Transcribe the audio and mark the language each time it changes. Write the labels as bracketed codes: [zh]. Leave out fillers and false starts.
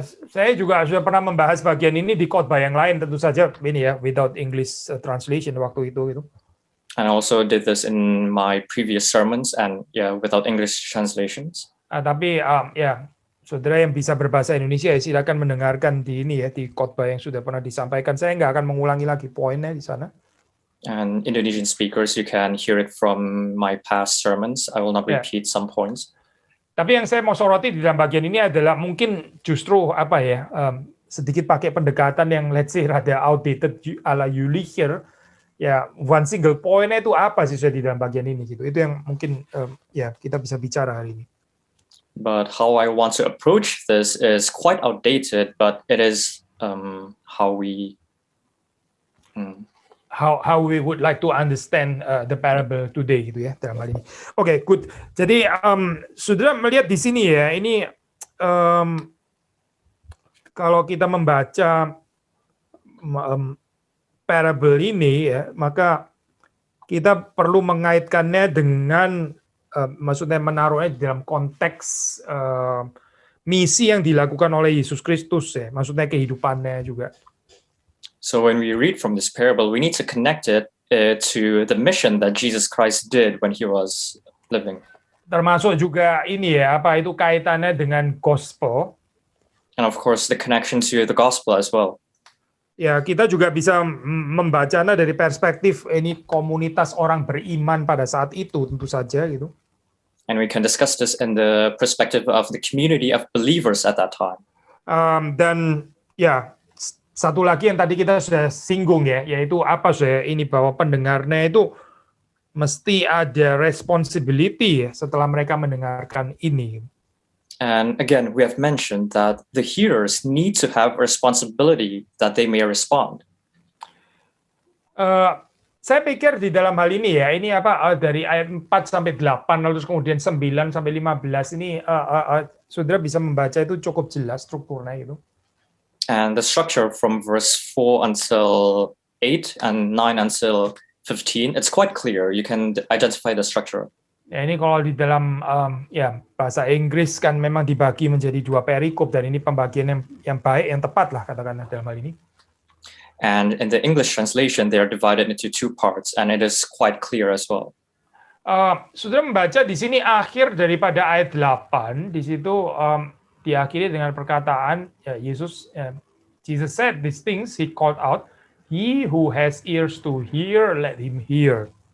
[id] Saya juga sudah pernah membahas bagian ini di khotbah yang lain, tentu saja ini ya, [en] without English translation [id] waktu itu gitu. [en] And I also did this in my previous sermons and without English translations. [id] Tapi saudara yang bisa berbahasa Indonesia silakan mendengarkan di ini ya, di khotbah yang sudah pernah disampaikan. Saya nggak akan mengulangi lagi poinnya di sana. [en] And Indonesian speakers, you can hear it from my past sermons. I will not repeat some points. [id] Tapi yang saya mau soroti di dalam bagian ini adalah mungkin justru sedikit pakai pendekatan yang [en] let's say [id] rada outdated ala Jülicher. Ya, [en] one single point- [id] nya itu apa sih di dalam bagian ini gitu. Itu yang mungkin kita bisa bicara hari ini. [en] But how I want to approach this is quite outdated, but it is how we how we would like to understand the parable today [id] gitu ya dalam hal ini. [en] Oke, good. [id] Jadi saudara melihat di sini ya, ini kalau kita membaca parable ini ya, maka kita perlu mengaitkannya dengan maksudnya menaruhnya dalam konteks misi yang dilakukan oleh Yesus Kristus ya, maksudnya kehidupannya juga. [en] So when we read from this parable, we need to connect it to the mission that Jesus Christ did when he was living. [id] Termasuk juga ini ya, apa itu kaitannya dengan gospel. [en] And of course, the connection to the gospel as well. [id] Ya, kita juga bisa membacanya dari perspektif ini komunitas orang beriman pada saat itu, tentu saja gitu. [en] And we can discuss this in the perspective of the community of believers at that time. [id] Dan ya, satu lagi yang tadi kita sudah singgung ya, yaitu apa saya ini bahwa pendengarnya itu mesti ada responsibility ya setelah mereka mendengarkan ini. [en] And again, we have mentioned that the hearers need to have responsibility that they may respond. [id] Saya pikir di dalam hal ini ya, ini apa dari ayat 4 sampai 8 lalu kemudian 9 sampai 15 ini saudara bisa membaca itu cukup jelas strukturnya itu. [en] And the structure from verse 4 until 8 and 9 until 15, it's quite clear. You can identify the structure. [id] Ya, ini kalau di dalam ya bahasa Inggris kan memang dibagi menjadi dua perikop dan ini pembagian yang baik, yang tepat lah katakanlah dalam hal ini. [en] And in the English translation, they are divided into two parts, and it is quite clear as well. [id] Saudara membaca di sini akhir daripada ayat 8, di situ diakhiri dengan perkataan ya, [en] Jesus said these things, he called out, he who has ears to hear, let him hear.